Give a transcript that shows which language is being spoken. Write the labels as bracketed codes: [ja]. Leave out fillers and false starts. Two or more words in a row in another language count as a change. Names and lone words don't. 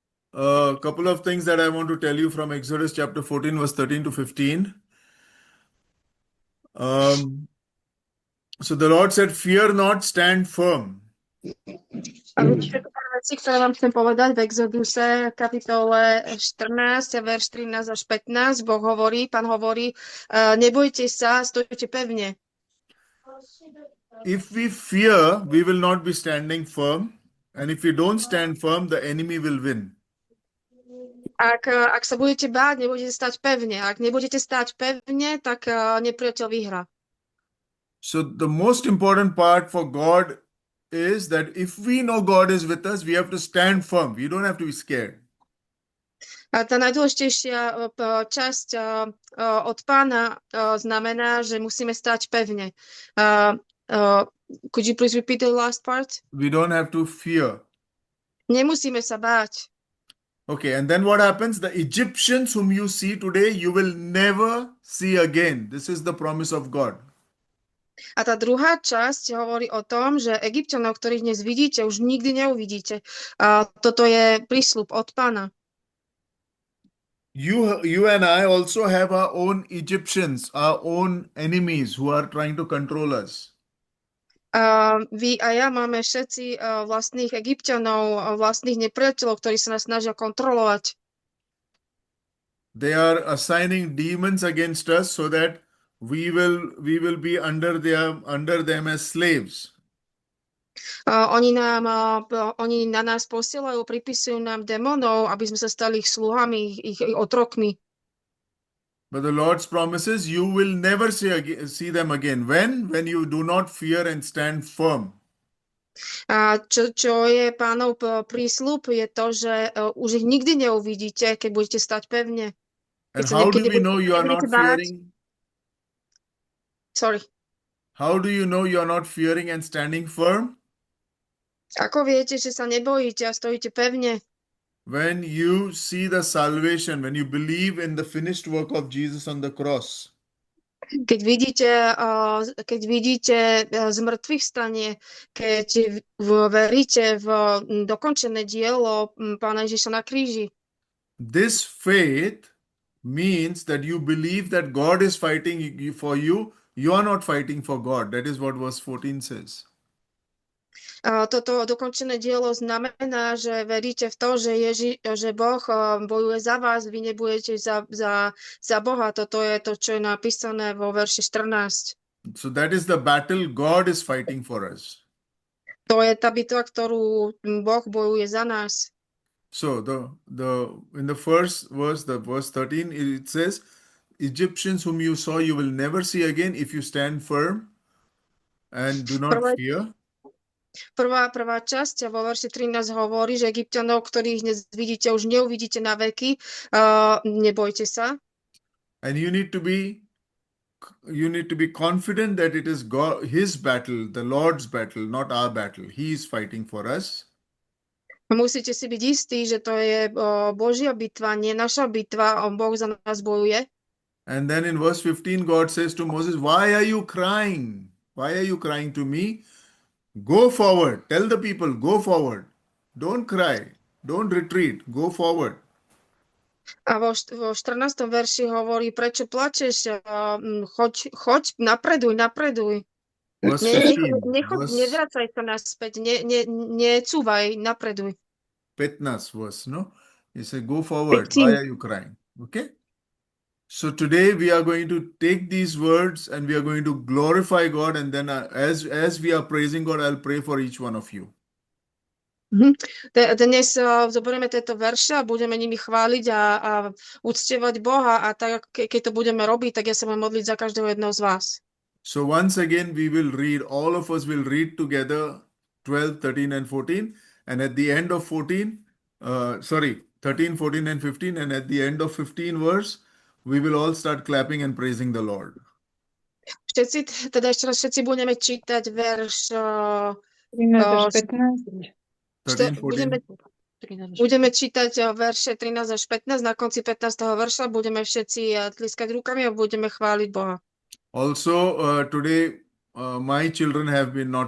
[en] A couple of things that I want to tell you from Exodus chapter 14, verse 13 to 15. So the Lord said, "Fear not, stand firm." [sk] A viete, pár vecí, ktoré vám chcem povedať v Exoduse, kapitole 14, verš 13 až 15, Pán hovorí, nebojte sa, stojte pevne. [en] If we fear, we will not be standing firm. And if we don't stand firm, the enemy will win. [sk] Ak sa budete báť, nebudete stať pevne. Ak nebudete stať pevne, tak nepriateľ vyhrá. [en] So the most important part for God is that if we know God is with us, we have to stand firm. We don't have to be scared. [sk] A tá najdôležitejšia časť od Pána znamená, že musíme stať pevne. [en] Could you please repeat the last part? We don't have to fear. [sk] Nemusíme sa báť. [en] Okay, and then what happens? The Egyptians whom you see today, you will never see again. This is the promise of God. [sk] A tá druhá časť hovorí o tom, že Egypťanov, ktorých dnes vidíte, už nikdy neuvidíte. A toto je prísľub od Pána. [en] You and I also have our own Egyptians, our own enemies who are trying to control us. [sk] Vy a ja máme všetci vlastných Egypťanov, vlastných nepriateľov, ktorí sa nás snažia kontrolovať. [en] They are assigning demons against us so that we will be under them as slaves. [sk] Oni na nás posielajú, pripisujú nám démonov, aby sme sa stali ich sluhami, ich otrokmi. [en] But the Lord's promises, you will never see them again. When you do not fear and stand firm. [sk] A čo je Pánov prísľub, je to, že už ich nikdy neuvidíte, keď budete stať pevne. [en] And how do we know you are not fearing? Sorry. How do you know you are not fearing and standing firm? [sk] Ako viete, že sa nebojíte a stojíte pevne? [en] When you see the salvation, when you believe in the finished work of Jesus on the cross. [sk] Keď vidíte zmrtvých stanie, keď veríte v dokončené dielo Pána Ježiša na kríži. [en] This faith means that you believe that God is fighting for you. You are not fighting for God. That is what verse 14 says. [sk] Toto dokončené dielo znamená, že veríte v to, že Boh bojuje za vás, vy nebudete za Boha. Toto je to, čo je napísané vo verši 14. [en] So that is the battle God is fighting for us. [sk] To je tá bitva, ktorú Boh bojuje za nás. [en] So in the first verse, the verse 13, it says, Egyptians whom you saw, you will never see again if you stand firm and do not fear. [sk] Prvá časť vo verši 13 hovorí, že Egypťanov, ktorých dnes vidíte, už neuvidíte na veky. Nebojte sa. [en] And you need to be confident that it is God, His battle, the Lord's battle, not our battle. He is fighting for us. [sk] Musíte si byť istí, že to je Božia bitva, nie naša bitva, Boh za nás bojuje. [en] And then in verse 15, God says to Moses, "Why are you crying? Why are you crying to me? Go forward. Tell the people, go forward. Don't cry. Don't retreat. Go forward." [sk] A vo 14. verši hovorí, prečo plačeš? Choď, napreduj. Nevracaj sa naspäť, necúvaj, napreduj. [en] 15 verse, no? He said, go forward. 15. Why are you crying? Okay? So today we are going to take these words and we are going to glorify God, and then as we are praising God, I'll pray for each one of you. [sk] Dnes zoberieme tieto verše a budeme nimi chváliť a uctievať Boha, a tak, keď to budeme robiť, tak ja sa budem modliť za každého jedného z vás. [en] So once again we will read, all of us will read together 12, 13 and 14, and at the end of 13, 14 and 15, and at the end of 15 verse, we will all start clapping and praising the Lord. [sk] Všetci budeme čítať verš 13, 14. Budeme čítať verše 13 až 15. Na konci 15. verša budeme všetci tliskať rukami a budeme chváliť Boha. [en] Also, today my children have been not well.